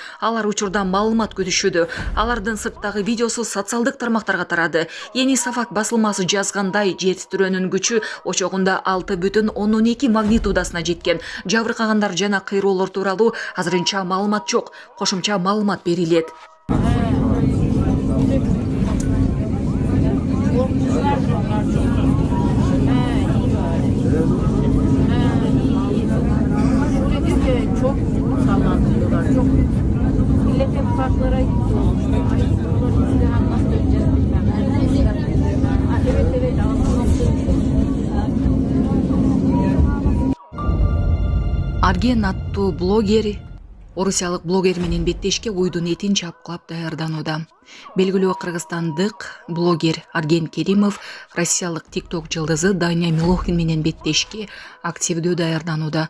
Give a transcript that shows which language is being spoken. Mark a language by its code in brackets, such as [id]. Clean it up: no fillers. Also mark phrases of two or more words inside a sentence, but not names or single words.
[ky] Алар учурда маалымат күтүшүүдө. Алардын сырттагы видеосу социалдык тармактарга тарады. Ени Сафак басылмасы жазгандай, жер титирөөнүн күчү очогунда 6,2 магнитудасына жеткен. Жабыркагандар жана кыйроолор тууралуу азырынча маалымат жок. Кошумча маалымат берилет. [tr] Çok sallandırıyorlar. Çok milletin parklara gitti olmuş. Nasıl döneceğiz bilmem. Evet. [ky] Арген аттуу блогер, орусиялык блогер менен беттешке уйдун этин чапкылап даярданууда. Белгилүү кыргызстандык блогер Арген Керимов россиялык TikTok жылдызы Даня Милохин менен беттешке активдүү даярданууда.